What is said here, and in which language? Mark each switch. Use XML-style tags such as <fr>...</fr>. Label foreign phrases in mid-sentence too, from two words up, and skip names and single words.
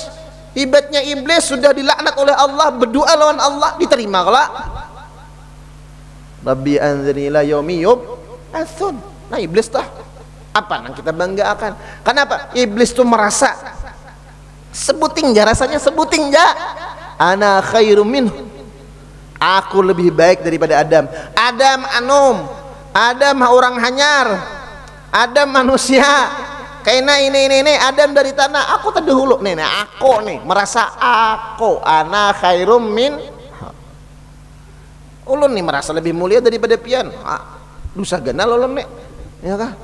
<bjn>Ibatnya iblis sudah dilaknat oleh Allah, berdoa lawan Allah, diterima kelak.</bjn> <ar>رب أنظرني إلى يوم يبعثون.</ar> <bjn>Nah, iblis tah apa yang kita banggakan? Kenapa? Iblis tuh merasa sebuting ja, rasanya sebuting ja.</bjn> <ar>أنا خير منه.</ar> <bjn>Aku lebih baik daripada Adam. Adam anum. Adam orang hanyar. Adam manusia. Kaina ini Adam dari tanah. Aku terdahulu nih, aku nih merasa aku</bjn> <ar>أنا خير من.</ar> <bjn>Ulun nih merasa lebih mulia daripada pian. Dosa ganal ulun nih. Ya kah?</bjn>